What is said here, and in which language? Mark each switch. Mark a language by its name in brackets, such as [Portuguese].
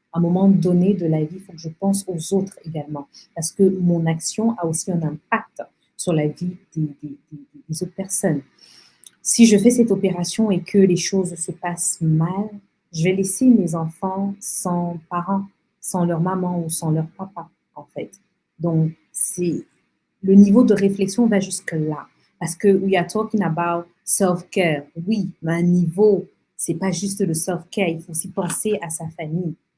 [French] À un moment donné de la vie, il faut que je pense aux autres également, parce que mon action a aussi un impact sur la vie des autres personnes. Si je fais cette opération et que les choses se passent mal, je vais laisser mes enfants sans parents, sans leur maman ou sans leur papa, en fait. Donc, le niveau de réflexion va jusque là. Parce que [English] we are talking about self-care. [French] Oui, mais à un niveau, c'est pas juste le self-care, il faut aussi penser à sa famille.